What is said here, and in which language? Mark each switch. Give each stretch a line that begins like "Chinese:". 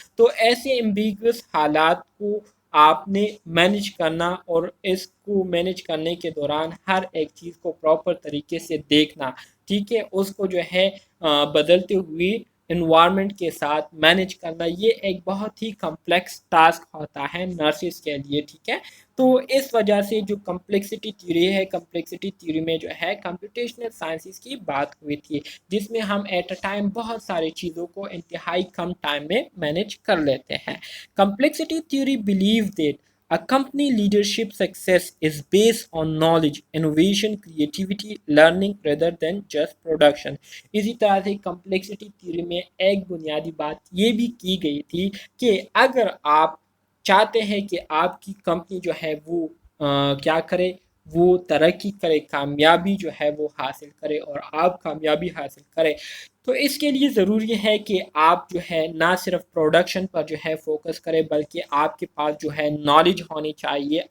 Hindi: तो ऐसे एम्बिगुअस हालात को आपने मैनेज करना, और इसको मैनेज करने के दौरान हर एक चीज़ को प्रॉपर तरीके से देखना, ठीक है, उसको जो है बदलते हुए इन्वायरमेंट के साथ मैनेज करना, ये एक बहुत ही कम्प्लेक्स टास्क होता है नर्सिस के लिए. ठीक है. तो इस वजह से जो कम्प्लेक्सिटी थ्योरी है, कम्प्लेक्सिटी थ्योरी में जो है कंप्यूटेशनल साइंसेस की बात हुई थी, जिसमें हम एट अ टाइम बहुत सारी चीज़ों को इंतहाई कम टाइम में मैनेज कर लेते हैं.
English: Complexity theory believe that a company leadership success is based on knowledge, innovation, creativity, learning rather than just production.
Hindi: इसी तरह से कम्प्लेक्सिटी थ्योरी में एक बुनियादी बात ये भी की गई थी कि अगर आप चाहते हैं कि आपकी कंपनी जो है वो क्या करे, वो तरक्की करे, कामयाबी जो है वो हासिल करे, और आप कामयाबी हासिल करें, तो इसके लिए ज़रूरी है कि आप जो है ना सिर्फ प्रोडक्शन पर जो है फोकस करें, बल्कि आपके पास जो है नॉलेज होनी चाहिए.